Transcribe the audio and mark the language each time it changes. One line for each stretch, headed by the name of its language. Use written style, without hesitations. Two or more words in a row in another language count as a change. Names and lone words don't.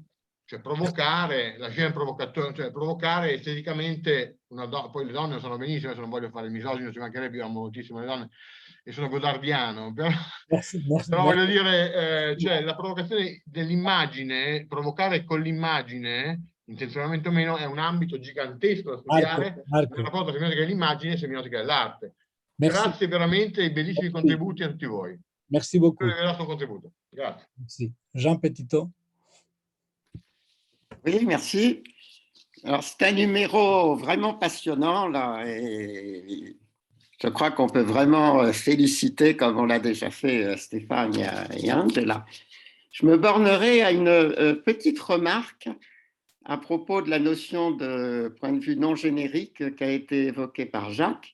Italian: Cioè provocare, la scena provocatoria, cioè provocare esteticamente poi le donne lo sanno benissimo, adesso non voglio fare il misogino, ci mancherebbe, io amo moltissimo le donne e sono godardiano, però voglio dire, cioè la provocazione dell'immagine, provocare con l'immagine, intenzionalmente o meno, è un ambito gigantesco da studiare, Marco. nel rapporto tra semiotica dell'immagine e semiotica dell'arte. Merci. Grazie veramente ai bellissimi contributi a tutti voi.
French: Merci beaucoup.
Italian: Son contributo. Grazie.
French: Merci. Jean Petitot. Oui, merci. Alors, c'est un numéro vraiment passionnant, là, et je crois qu'on peut vraiment féliciter, comme on l'a déjà fait Stéphane et Angela. Je me bornerai à une petite remarque à propos de la notion de point de vue non générique qui a été évoquée par Jacques.